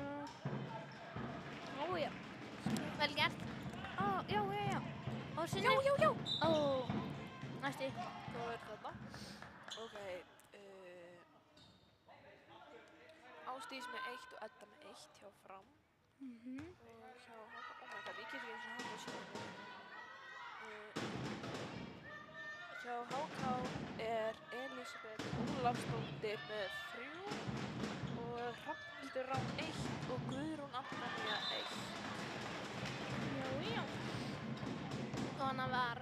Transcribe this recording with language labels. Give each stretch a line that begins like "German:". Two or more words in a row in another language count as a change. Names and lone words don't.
Icelandic: Ó, já. Vel gert. Ó, já. Og sinni. Já. Ó, næstu. Hvað er þetta? Ok, Ásdís með 1 og Edda með 1 hjá Fram. Og hjá HK,
English: oh my god,
Icelandic: ég get ekki eins og HK síðan. Hjá HK er Elísabeth Ólafsdóttir með 3 og Hrafnhildur Rán 1 og Guðrún Antonía 1. Já. Og hana var